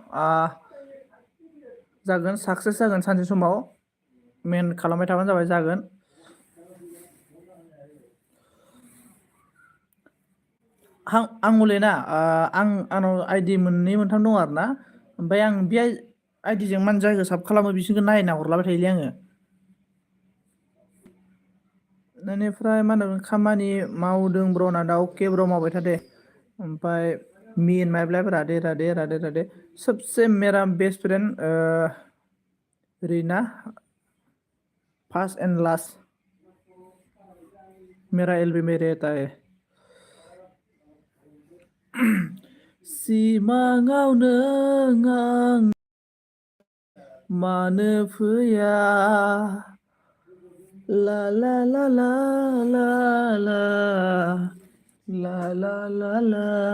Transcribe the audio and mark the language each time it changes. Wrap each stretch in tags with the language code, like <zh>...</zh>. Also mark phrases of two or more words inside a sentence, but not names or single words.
<brx>जागोन साक्सेस जागोन सानसे समाव मेहनत खालामबाय थाबानो जाबाय जागोन आं हलेना आंनाव आइडि मोननै मोनथाम दं आरोना ओमफ्राय आं बे आइडिजों माने जायखौ साब खालामो बिसोरखौ नायना हरलाबाय थायोलै आङो बेनिफ्राय मा होनो खामानि मावदों ब्र'ना दा अके ब्र' मावबाय था दे ओमफ्राय मी एन्ड माइ लाइफ राधे</brx> <hi>सबसे मेरा बेस्ट फ्रेंड रीना</hi> <en>first and last</en> <hi>मेरा एलबी में रहता है</hi> <brx>सिमाङाव नों आं मानो फैया ला ला ला ला</brx> <hi>ला ला ला ला ला ला</hi>